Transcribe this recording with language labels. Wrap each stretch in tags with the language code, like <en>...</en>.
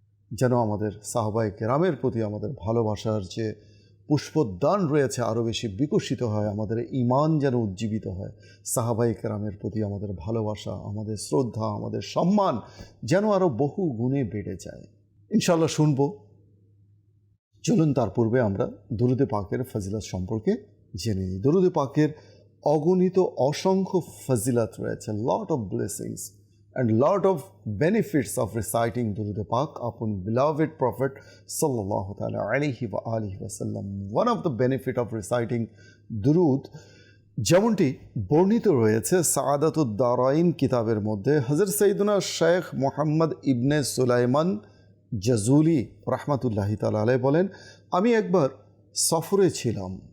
<bn>যেন আমাদের সাহাবায়ে কেরামের প্রতি আমাদের ভালোবাসার যে পুষ্পোদ্যান রয়েছে আরও বেশি বিকশিত হয়, আমাদের ঈমান যেন উজ্জীবিত হয়, সাহাবায়ে কেরামের প্রতি আমাদের ভালোবাসা, আমাদের শ্রদ্ধা, আমাদের সম্মান যেন আরও বহু গুণে বেড়ে যায়। ইনশাল্লাহ শুনব। চলুন তার পূর্বে আমরা দুরূদে পাকের ফজিলত সম্পর্কে জেনে নিই। দুরূদে পাকের অগণিত অসংখ্য ফজিলত রয়েছে,</bn> <en>Lot of blessings and lot of benefits of reciting দুরূদে পাক upon beloved prophet sallallahu ta'ala alayhi wa alihi wa sallam. One of the benefit of reciting</en> <bn>দুরূদ যেমনটি বর্ণিত রয়েছে সাআদাতুদ দারাইন কিতাবের মধ্যে, হযরত সৈয়দনা শেখ মুহাম্মদ ইবনে সুলাইমান জাজুলি রাহমাতুল্লাহি তাআলা আলাইহি বলেন, আমি একবার সফরে ছিলাম।</bn>